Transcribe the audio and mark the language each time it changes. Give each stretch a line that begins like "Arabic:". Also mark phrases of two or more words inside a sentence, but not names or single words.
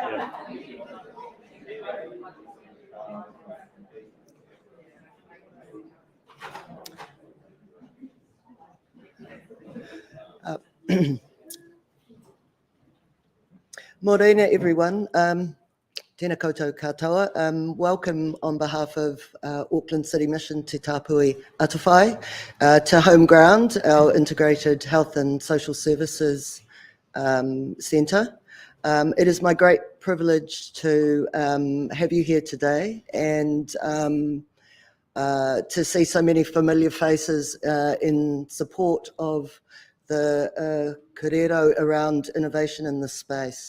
English: Yeah. Morena, everyone.
Māori: Tēnā koutou katoa.
English: Welcome on behalf of Auckland City Mission Te Tāpui Atawhai to Home Ground, our Integrated Health and Social Services Centre. It is my great privilege to have you here today and to see so many familiar faces in support of the kōrero around innovation in this space.